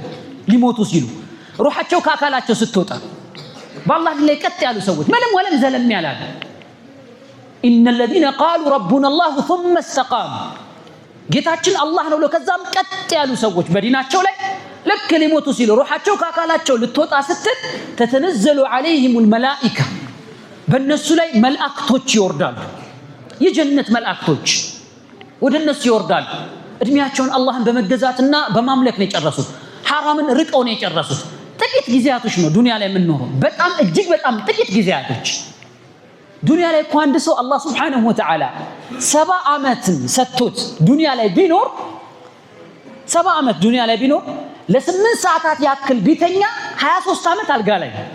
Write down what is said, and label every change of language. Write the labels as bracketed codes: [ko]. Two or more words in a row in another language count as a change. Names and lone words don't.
[am] ሊሞቱ ሲሉ ሩሃቸው ከአካላቸው ስትወጣ በአላህ ዲን ላይ ቀጥ ያሉ ሰዎች ምንም ወለም ዘለም ያላሉ [ar] إن الذين قالوا ربنا الله ثم استقاموا [am] ጌታችን አላህ ነው ለከዛም ቀጥ ያሉ ሰዎች በዲናቸው ላይ ልክ ሊሞቱ ሲሉ ሩሃቸው ከአካላቸው ልትወጣ ስትል [ar] تتنزل عليهم الملائكة [am] በእነሱ ላይ መላእክቶች ይወርዳሉ። የጀነት መላእክቶች ወደ እነሱ ይወርዳሉ። እድሜያቸውን አላህን በመገዛትና በማምለክ ነው የጨረሱት። ሐራምን ርቀው ነው የጨረሱት። ጥቂት ጊዜያቶች ነው ዱንያ ላይ የምንኖረው፣ በጣም እጅግ በጣም ጥቂት ጊዜያቶች። ዱንያ ላይ እኮ አንድ ሰው አላህ [ar] سبحانه وتعالى [am] 70 ዓመትን ሰጥቶት ዱንያ ላይ ቢኖር 70 ዓመት ዱንያ ላይ ቢኖር ለ8 ሰዓታት ያክል ቢተኛ 23 ዓመት አልጋ ላይ